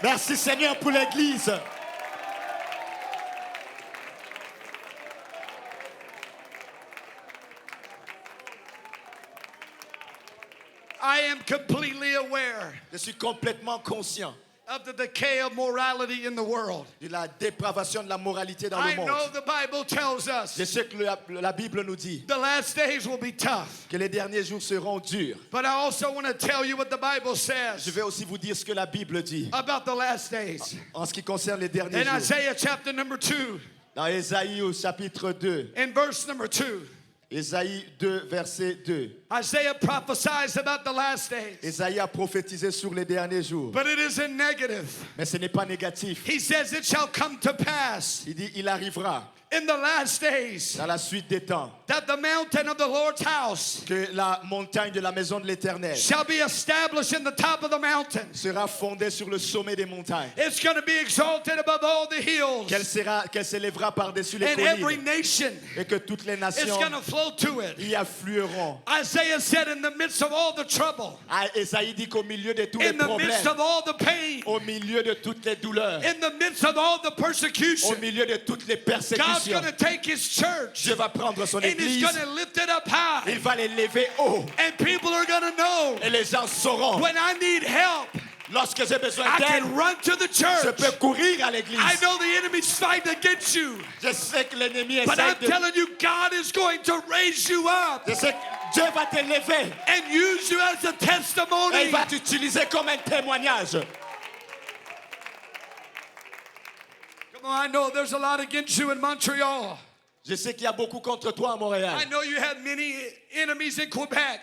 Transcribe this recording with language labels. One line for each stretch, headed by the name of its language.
French: Merci Seigneur pour l'église.
English: I am completely aware
French: Je suis complètement conscient
English: of the decay of morality in the world.
French: de la dépravation de la moralité dans
English: I
French: le
English: know
French: monde.
English: the Bible tells
French: Je
English: us
French: sais que la Bible nous dit
English: the last days will be tough.
French: que les derniers jours seront durs.
English: But I also want to tell you what the Bible
French: Je
English: says
French: vais aussi vous dire ce que la Bible dit
English: about the last days.
French: en ce qui concerne les derniers
English: In
French: jours.
English: Isaiah chapter number 2,
French: Dans Ésaïe au chapitre 2,
English: in verse number 2,
French: Ésaïe 2, verset 2.
English: Isaiah prophesies about the last days.
French: Ésaïe a prophétisé sur les derniers jours.
English: But it is in negative.
French: Mais ce n'est pas négatif.
English: He says it shall come to pass
French: Il dit, il arrivera
English: in the last days
French: dans la suite des temps
English: that the mountain of the Lord's house
French: que la montagne de la maison de l'Éternel
English: shall be established in the top of the mountains.
French: sera fondée sur le sommet des montagnes.
English: It's going to be exalted above all the hills.
French: Qu'elle s'élèvera par-dessus les
English: And every
French: collines
English: nation
French: et que toutes les
English: is
French: nations
English: going to flow to it.
French: y afflueront.
English: Isaiah said in the midst of all the trouble,
French: Ah, Ésaïe dit qu'au milieu de tous les
English: in the midst
French: problèmes,
English: of all the pain,
French: au milieu de toutes les douleurs,
English: in the midst of all the
French: au
English: persecution,
French: milieu de toutes les
English: God's
French: persécutions,
English: going to take his church
French: Dieu va prendre son
English: and he's
French: église,
English: going to lift it up high.
French: il va les lever haut
English: And people are going to know
French: et les gens sauront.
English: when I need help,
French: Lorsque j'ai besoin
English: I
French: d'aide,
English: can run to the
French: je
English: church.
French: peux courir à l'église.
English: I know the enemy's fighting against you,
French: Je sais que l'ennemi
English: but I'm
French: essaie de...
English: telling you, God is going to raise you up
French: Je sais que Dieu va te lever
English: and use you as a
French: et
English: testimony.
French: il va t'utiliser comme un témoignage.
English: Come on, I know there's a lot against you in Montreal.
French: Je sais qu'il y a beaucoup contre toi à Montréal.
English: I know you have many enemies in Quebec.